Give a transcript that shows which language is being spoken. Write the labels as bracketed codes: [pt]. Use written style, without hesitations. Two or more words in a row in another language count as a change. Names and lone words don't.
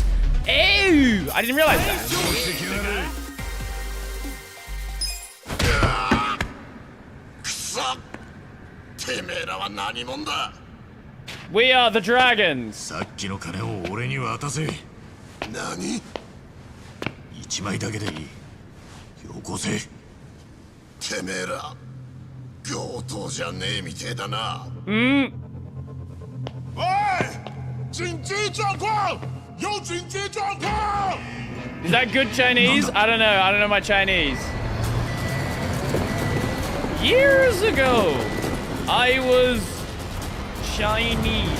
[en] Ew, I didn't realize that. We are the dragons. [ja] 1 枚だけでいい。よこせ。てめえら、強盗じゃねえみてえだな。 [zh] おい！ 紧急状况！有紧急状况！ [en] Is that good Chinese? I don't know. I don't know my Chinese. Years ago, I was Chinese.